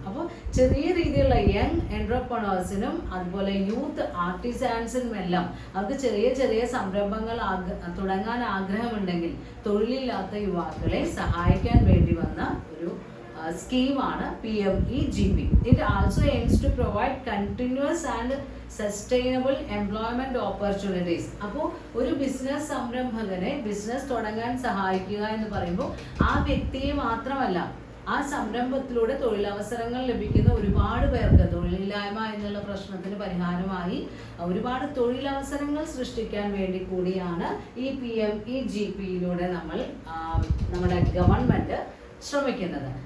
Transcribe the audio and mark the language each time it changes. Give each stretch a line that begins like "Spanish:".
Malayalam: അപ്പോൾ ചെറിയ രീതിയിലുള്ള യങ് എന്റർപ്രണേഴ്സിനും അതുപോലെ യൂത്ത് ആർട്ടിസാൻസിനും എല്ലാം അവർക്ക് ചെറിയ ചെറിയ സംരംഭങ്ങൾ തുടങ്ങാൻ ആഗ്രഹമുണ്ടെങ്കിൽ തൊഴിലില്ലാത്ത യുവാക്കളെ സഹായിക്കാൻ വേണ്ടി വന്ന ഒരു scheme PMEGP.
English: It also aims to provide continuous and sustainable employment opportunities.
Malayalam: അപ്പോൾ ഒരു ബിസിനസ് സംരംഭകനെ ബിസിനസ് തുടങ്ങാൻ സഹായിക്കുക എന്ന് പറയുമ്പോൾ ആ വ്യക്തിയെ മാത്രമല്ല, ആ സംരംഭത്തിലൂടെ തൊഴിലവസരങ്ങൾ ലഭിക്കുന്ന ഒരുപാട് പേർക്ക് തൊഴിലില്ലായ്മ എന്നുള്ള പ്രശ്നത്തിന് പരിഹാരമായി ഒരുപാട് തൊഴിലവസരങ്ങൾ സൃഷ്ടിക്കാൻ വേണ്ടി കൂടിയാണ് ഈ PMEGP-യിലൂടെ നമ്മുടെ ഗവൺമെന്റ് ശ്രമിക്കുന്നത്.